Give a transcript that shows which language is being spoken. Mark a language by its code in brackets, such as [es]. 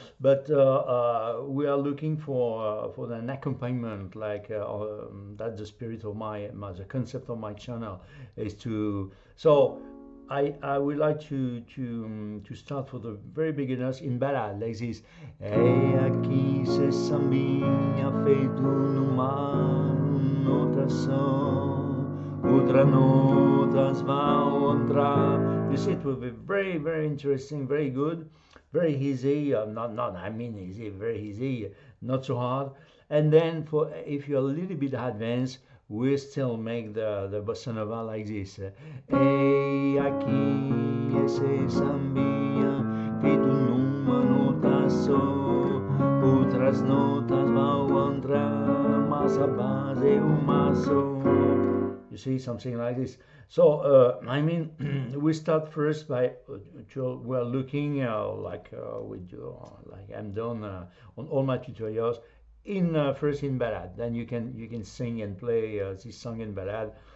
[en] But we are looking for an accompaniment, like that's the spirit of the concept of my channel is to. So I would like to start for the very beginners in ballad like this. [pt] E aqui se sambinha feito numa nota só, outra notas vão entrar. [en] You see, it will be very, very interesting, very good, very easy. I mean easy, very easy, not so hard. And then for if you're a little bit advanced, we still make the bossa nova like this. [pt] E aqui esse sambinha feito numa nota só, outras notas vão entrar, mas a base é uma só. [en] You see, something like this. So I mean, we start first by we're looking like we do, like I'm done on all my tutorials. First in ballad, then you can sing and play this song in ballad.